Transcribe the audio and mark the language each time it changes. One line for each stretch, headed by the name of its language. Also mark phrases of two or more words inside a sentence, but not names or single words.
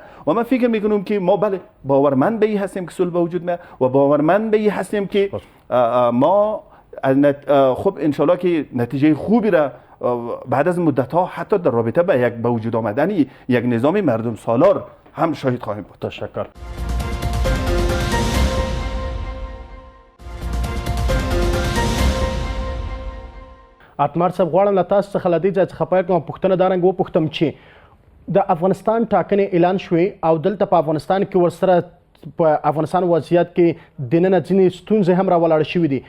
Persian: و من فکر میکنم که ما باورمند به این هستیم که صلح وجود میاد و باورمند به این هستیم که ما خب انشالله که نتیجه خوبی را بعد از مدت ها حتی در رابطه به وجود آمدن یک نظام مردم سالار هم شاهد خواهیم بود. تشکر.
Pashto: اتمر صاحب غواړم له تاسو څخه له دې ځای څخه پیل کوم، پوښتنه دا رنګ وپوښتم چې د افغانستان ټاکنې اعلان شوې او دلته په افغانستان کې ورسره په افغانستان وضعیت کې دننه ځینې ستونزې هم راولاړ شوي دي.